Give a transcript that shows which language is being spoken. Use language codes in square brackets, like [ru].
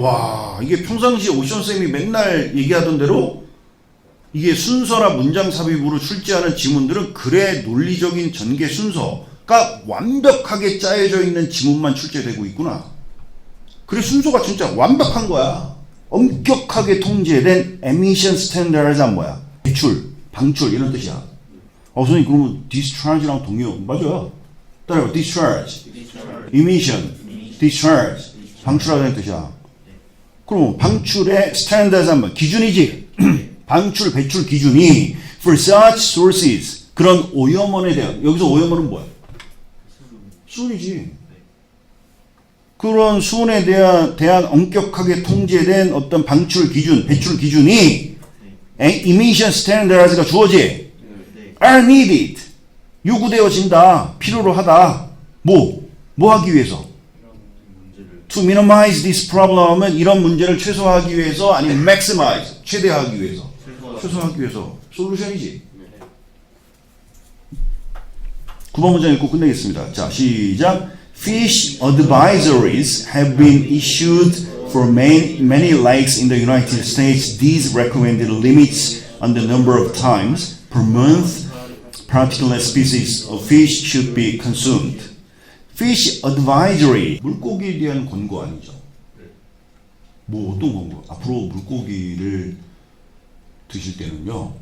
[ko] 와, 이게 평상시에 오션쌤이 맨날 얘기하던 대로 이게 순서나 문장 삽입으로 출제하는 지문들은 글의 논리적인 전개 순서가 완벽하게 짜여져 있는 지문만 출제되고 있구나. 글의 순서가 진짜 완벽한 거야. 엄격하게 통제된 [en] emission standards [ko] 가 뭐야? 배출, 방출 이런 뜻이야. 선생님 그러면 discharge랑 동의어 맞아요. 따라해봐. discharge, emission, discharge 방출하다는 뜻이야. 그럼 방출의 standards 한번 기준이지. 방출, 배출 기준이 [en] for such sources [ko] 그런 오염원에 대한 여기서 오염원은 뭐야? 수은이지. 그런 수은에 대한 엄격하게 통제된 어떤 방출 기준, 배출 기준이 emission standards가 주어지 [en] are needed [ko] 요구되어진다, 필요로 하다. 뭐 하기 위해서? [en] To minimize this problem [ko] 은 이런 문제를 최소화하기 위해서 아니면 maximize 최대화하기 위해서 최소화하기 위해서 솔루션이지. 9번 문장 읽고 끝내겠습니다. 자, 시작. [en] Fish advisories have been issued for many lakes in the United States. These recommended limits on the number of times per month particular species of fish should be consumed. Fish advisory [ko] 물고기에 대한 권고 아니죠. 뭐 어떤 권고? 앞으로 물고기를 드실 때는요.